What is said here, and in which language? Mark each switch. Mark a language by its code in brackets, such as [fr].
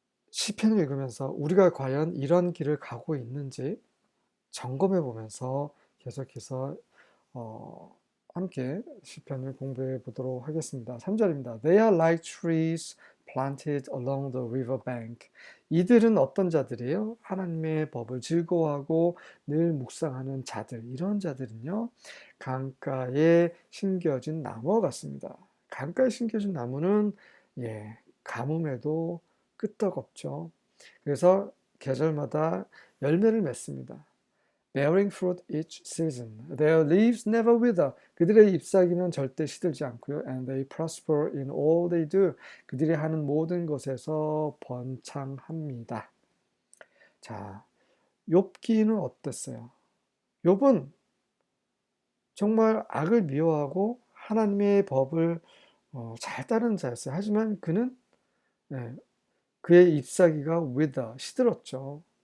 [ko] 시편을 읽으면서 우리가 과연 이런 길을 가고 있는지 점검해 보면서 계속해서 함께 시편을 공부해 보도록 하겠습니다. 3절입니다. [en] They are like trees planted along the river bank. [ko] 이들은 어떤 자들이에요? 하나님의 법을 즐거워하고 늘 묵상하는 자들. 이런 자들은요, 강가에 심겨진 나무 같습니다. 강가에 심겨진 나무는 가뭄에도 끄떡없죠. 그래서 계절마다 열매를 맺습니다. [en] Bearing fruit each season. Their leaves never wither. [ko] 그들의 잎사귀는 절대 시들지 않고요. [en] And they prosper in all they do. [ko] 그들이 하는 모든 것에서 번창합니다. 자, 욥기는 어땠어요? 욥은 정말 악을 미워하고 하나님의 법을 잘 따르는 자였어요. 하지만 그는 그의 잎사귀가 wither, 시들었죠.